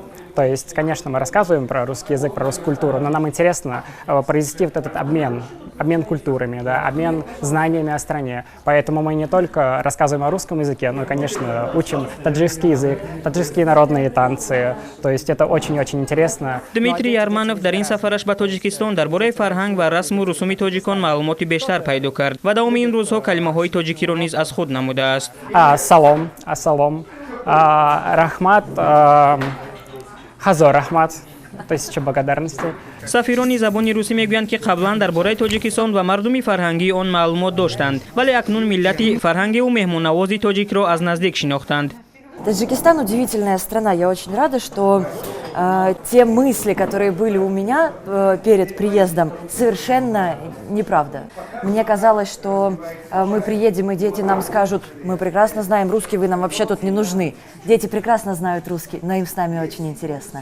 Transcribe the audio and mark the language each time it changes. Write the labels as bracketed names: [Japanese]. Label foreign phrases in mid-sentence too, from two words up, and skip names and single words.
[Russian] То есть, конечно, мы рассказываем про русский язык, про русскую культуру, но нам интересно произвести вот этот обмен культурами, да, обмен знаниями о стране. Поэтому мы не только рассказываем о русском языке, но, конечно, учим таджикский язык, таджикские народные танцы. То есть это очень-очень интересно. [Tajik] Дмитрий Ярманов дар ин сафараш ба Тоҷикистон дар бораи фарҳанг ва расму русуми тоҷикон маълумоти бештар пайдо кард ва давоми ин рӯзҳо калимаҳои тоҷикиро низ аз худ намудааст. Ассалом, рахмат, Хазор Рахмат, [Russian] тысяча благодарностей. [Tajik] сафирони забони русӣ мегӯянд ки қаблан дар бораи Тоҷикистон ва мардуми фарҳангии он маълумот доштанд, вале акнун миллати фарҳангиву меҳмоннавози тоҷикро аз наздик шинохтанд. [Russian] Таджикистан удивительная страна. Я очень рада, что те мысли, которые были у меня перед приездом, совершенно неправда. Мне казалось, что мы приедем, и дети нам скажут: мы прекрасно знаем русский, вы нам вообще тут не нужны. Дети прекрасно знают русский, но им с нами очень интересно.